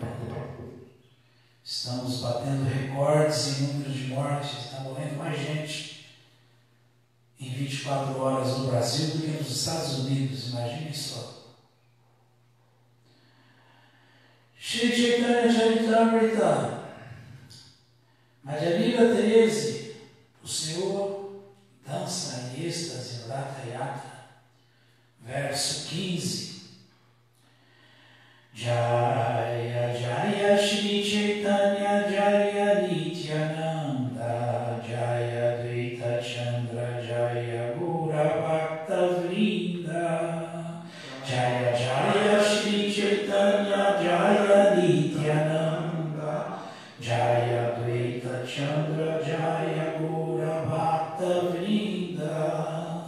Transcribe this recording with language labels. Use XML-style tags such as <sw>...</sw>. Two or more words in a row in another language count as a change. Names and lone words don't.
<pt>Estamos batendo recordes em número de mortes, está morrendo mais gente em 24 horas no Brasil do que nos Estados Unidos, imaginem só. Shri Chaitanya Charitamrita, Madhya Lila 13, o Senhor dança em êxtase no Ratha Yatra. Verso 15.</pt> <bn>জয় জয় শ্রীচৈতন্য জয় নিত্যানন্দ জয় অদ্বৈত চন্দ্র জয় গৌর ভক্ত বৃন্দ জয় জয় শ্রীচৈতন্য জয় নিত্যানন্দ জয় অদ্বৈত চন্দ্র জয় গৌর ভক্ত বৃন্দ.</bn>